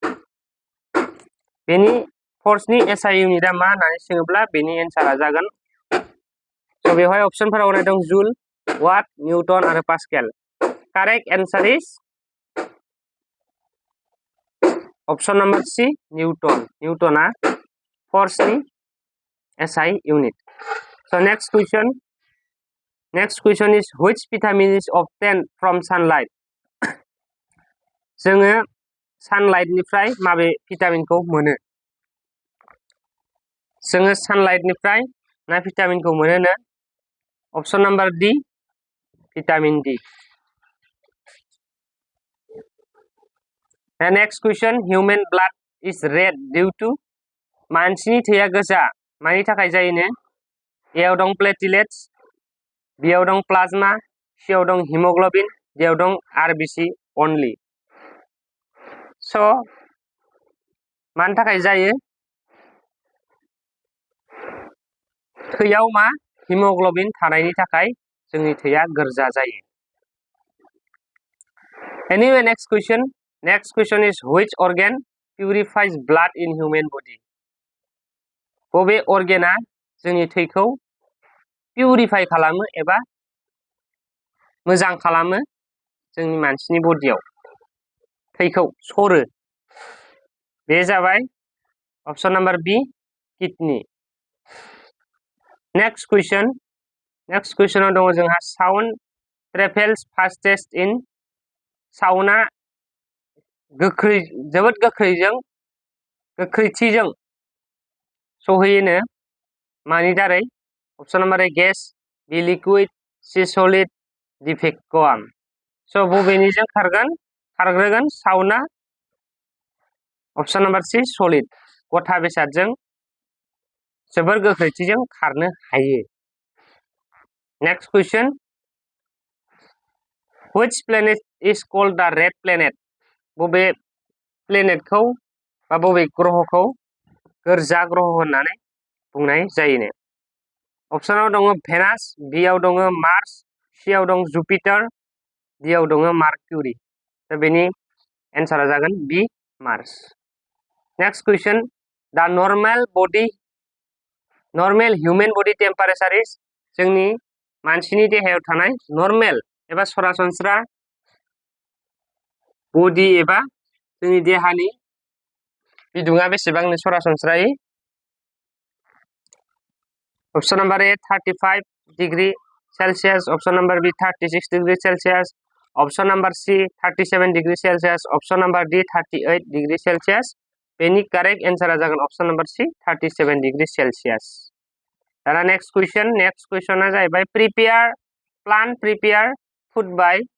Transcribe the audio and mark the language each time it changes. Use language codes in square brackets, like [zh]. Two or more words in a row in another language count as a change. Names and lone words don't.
[brx] बेनि forceनि SI unitआ मा होननानै सोङोब्ला बेनि एन्सारा जागोन स' बेवहाय अप्शनफोराव होनाय दं जुल वाट निउटन आरो पास्केल [en] correct answer is option number C न्यूटना फोर्सनि SI unit so next question is which vitamin is obtained from sunlight [brx] जोङो सानलाइटनिफ्राय माबे भिटामिनखौ मोनो जोङो सानलाइटनिफ्राय ना भिटामिनखौ मोनो [en] option number D vitamin D The next question human blood is red due to [brx] मानसिनि थैया गोजा मानि थाखाय जायोनो एआव दं प्लेटिलेट्स बीआव दं प्लाज्मा सीआव दं हिमोग्लोबिन डीआव दं आरबीसी only स' मानि थाखाय जायो थैयाव मा हिमोग्लोबिन थानायनि थाखाय जोंनि थैया गोजा जायो [en] Anyway next question is which organ purifies blood in human body [brx] बबे organआ जोंनि थैखौ पिउरिफाइ खालामो एबा मोजां खालामो जोंनि मानसिनि बडियाव थैखौ सरो बे जाबाय [en] option number B kidney next [brx] कुइसनाव दङ जोंहा [en] sound travels fastest in [brx] साउन्डआ जोबोद गोख्रैथिजों सहैयोनो मानि दारै [en] option number A gas B liquid C solid D vacuum [brx] स' बबेनिजों खारग्रोगोन साउन्डआ [en] option number C solid [brx] गथा बेसादजों जोबोर गोख्रैथिजों खारनो हायो [en] next question which planet is called the red planet [brx] बबे प्लेनेटखौ बा बबे ग्रहखौ गोरजा ग्रह होननानै बुंनाय जायोनो ऑप्शनाव दङ भेनास बीआव दङ मार्स सीआव दं जुपिटार डीआव दङ मार्क्यूरी दा बेनि एन्सारा जागोन बी मार्स [en] next question the normal human body temperature is [brx] जोंनि मानसिनि देहायाव थानाय नर्मेल एबा सरासनस्रा [en] बडी [brx] एबा जोंनि देहानि बिदुङा बेसेबांनो सरासनस्रायै [en] option number A 35 degree Celsius option number B 36 degree Celsius option number C 37 degree Celsius option number D 38 degree Celsius [brx] बेनि करेक्ट एन्सारा जागोन [en] option number C 37 degree Celsius दाना next question जाहैबाय plant prepare food by